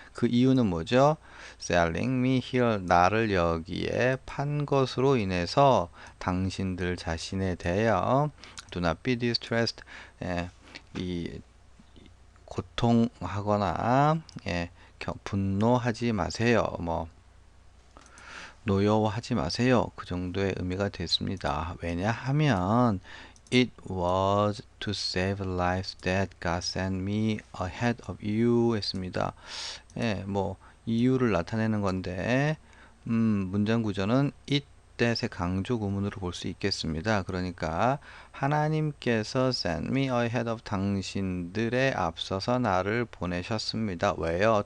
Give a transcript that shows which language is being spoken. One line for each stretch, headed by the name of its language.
Korean: 그 이유는 뭐죠?
English: Selling me here,
Korean: 나를 여기에 판 것으로 인해서 당신들 자신에 대하여
English: Do not be distressed,
Korean: 예, 이 고통하거나, 예, 분노하지 마세요. 뭐 노여워하지 마세요. 그 정도의 의미가 됐습니다. 왜냐하면
English: It was to save lives that God sent me ahead of you
Korean: 했습니다. 예, 뭐 이유를 나타내는 건데 문장 구조는 it that의 강조 구문으로 볼 수 있겠습니다. 그러니까 하나님께서
English: sent me ahead of
Korean: 당신들에 앞서서 나를 보내셨습니다. 왜요?